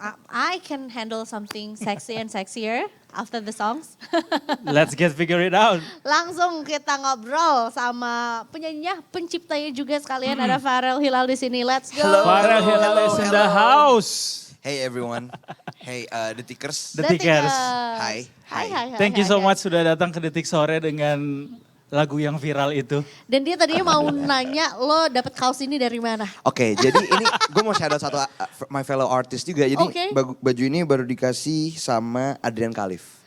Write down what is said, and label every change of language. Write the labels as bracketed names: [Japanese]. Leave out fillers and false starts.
[English] I can handle something sexy and sexier after the songs. Let's figure it out. [Indonesian] Langsung kita ngobrol sama penyanyinya, penciptanya juga sekalian. Ada Farel Hilal di sini. [English] Let's go. Farel Hilal is in the house. Hey everyone. Hey Detikers. Detikers. Hai. Hai. Thank you so much [Indonesian] sudah datang ke Detik Sore dengan lagu yang viral itu. Dan dia tadinya mau nanya, lo dapet kaos ini dari mana? Oke, jadi ini gue mau shout out satu [English] my fellow artist [Indonesian] juga. Jadi Oke. baju ini baru dikasih sama Adrian Khalif.